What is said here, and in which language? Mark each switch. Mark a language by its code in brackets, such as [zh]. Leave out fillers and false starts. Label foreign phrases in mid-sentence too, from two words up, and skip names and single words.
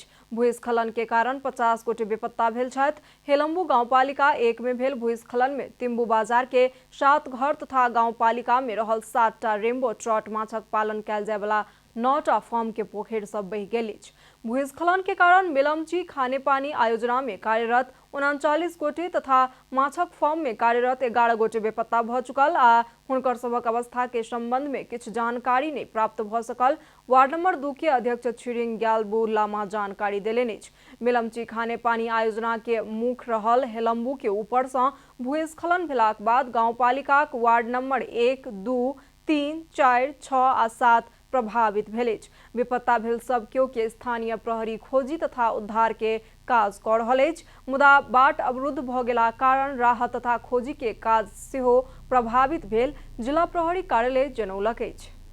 [mai] भूस्खलन के कारण 50 गोटे बेपत्ता भेल छथि। हेलम्बू गांवपालिका 1 में भेल भूस्खलन में तिम्बू बाजार के 7 घर तथा गांवपालिका में रहल 7 टा रेम्बो ट्रॉट माछक पालन कयल जाय वाला 9 टा फार्म के पोखरि सब बहि गेल अछि। भूस्खलन के कारण मेलम्ची खाने पानी आयोजना में कार्यरत 39 गोटे तथा माछक फार्म में कार्यरत 11 गोटे बेपत्ता भ चुकल आ हुनकर सबक अवस्था के संबंध में किछु जानकारी नहीं प्राप्त भ सकल। वार्ड नंबर 2 के अध्यक्ष छिरिंग ग्यालबू लामा जानकारी देलनि अछि। मेलम्ची खाने पानी आयोजना के मुख रहल हेलम्बू के ऊपर से भूस्खलन भेलाक बाद गांवपालिकाक वार्ड नंबर 1, 2, 3, 4, 6 आ 7 प्रभावित भेल अछि। बेपत्ता भेल सब केओ के स्थानीय प्रहरी खोजी तथा उद्धार के काज कऽ रहल अछि। मुदा बाट अवरुद्ध भ गेला कारण राहत तथा खोजी के काज सेहो प्रभावित भेल, जिला प्रहरी कार्यालय जनौलक अछि।